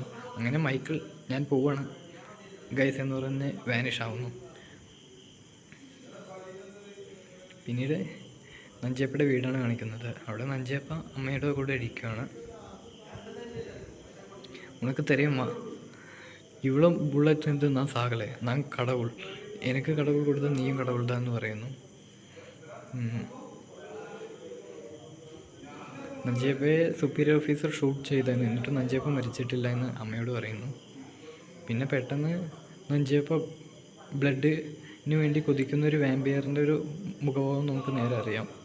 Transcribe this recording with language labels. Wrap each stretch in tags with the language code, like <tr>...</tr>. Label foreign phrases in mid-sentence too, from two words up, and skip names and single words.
<ml>അങ്ങനെ മൈക്കിൾ ഞാൻ പോവാണ് ഗൈസ് എന്ന് പറഞ്ഞ് വാനിഷ് ആവുന്നു. പിന്നീട് നഞ്ചിയപ്പയുടെ വീടാണ് കാണിക്കുന്നത്. അവിടെ നഞ്ചിയപ്പ അമ്മയുടെ കൂടെ ഇരിക്കുകയാണ്.</ml> <ta>ഉനക്ക് தெரியுமா இவ்வளோ புல்லட் இருந்து நான் சாகலை, நான் கடவுள், எனக்கு கடவுள் கொடுத்த நீயும் கடவுள் தான்</ta> <ml>എന്ന് പറയുന്നു. നഞ്ചിയപ്പയെ</ml> <en>superior officer shoot</en> <ml>ചെയ്തതിന് എന്നിട്ട് നഞ്ചിയപ്പ മരിച്ചിട്ടില്ല എന്ന് അമ്മയോട് പറയുന്നു. പിന്നെ പെട്ടെന്ന് നഞ്ചിയപ്പ ബ്ലഡിന് വേണ്ടി കൊതിക്കുന്ന ഒരു വാമ്പയറിൻ്റെ ഒരു മുഖഭാവം നമുക്ക് നേരെ അറിയാം.</ml>